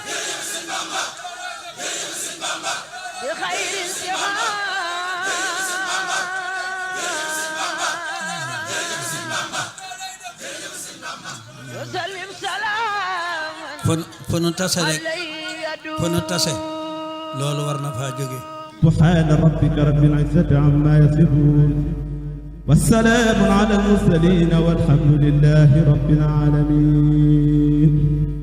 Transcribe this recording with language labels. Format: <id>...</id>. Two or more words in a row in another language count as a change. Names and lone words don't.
<ar>بخير وسلم سلاما</ar> <wo>fu nu tase rek fu nu tase loolu war na faa jóge</wo> <ar>سبحان ربك رب العزة عما يصفون والسلام على المرسلين والحمد لله رب العالمين</ar>